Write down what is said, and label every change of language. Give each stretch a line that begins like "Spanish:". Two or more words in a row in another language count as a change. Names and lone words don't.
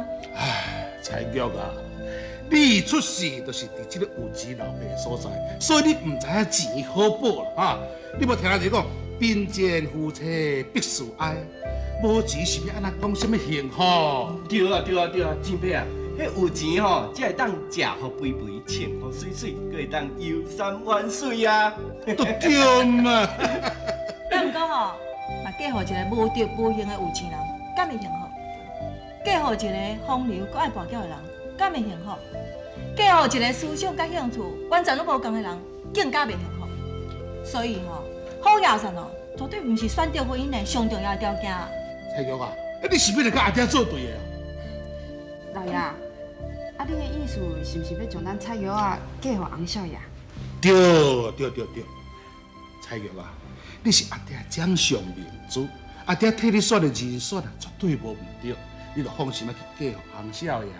Min Nan Chinese: 唉，蔡玉啊，你出世就是伫这个有钱老爸的所在，所以你唔知影钱好补啦哈。你无听人家讲，贫贱夫妻必须爱，无钱是要安怎讲什么幸福？对啊，真伯啊，迄有钱吼，才会当食好肥肥，穿好水水，佫会当游山玩水啊。都对嘛。但毋过吼，嘛嫁互一个无德无行的有钱人，敢会幸福？嫁互一个风流佮爱跋筊的人，敢会幸福？嫁互一个思想佮兴趣完全拢无共的人，更加袂幸福。所以吼，好野山哦，绝对毋是选择婚姻的上重要的条件。蔡玉啊，你是要来甲阿爹做对的啊？老爷，啊，你的意思是毋是要将咱蔡玉啊嫁互翁少爷？对，蔡玉啊，你是阿爹掌上明珠，阿爹替你选的人选啊，绝对无唔对，你就放心啊去嫁互翁少爷。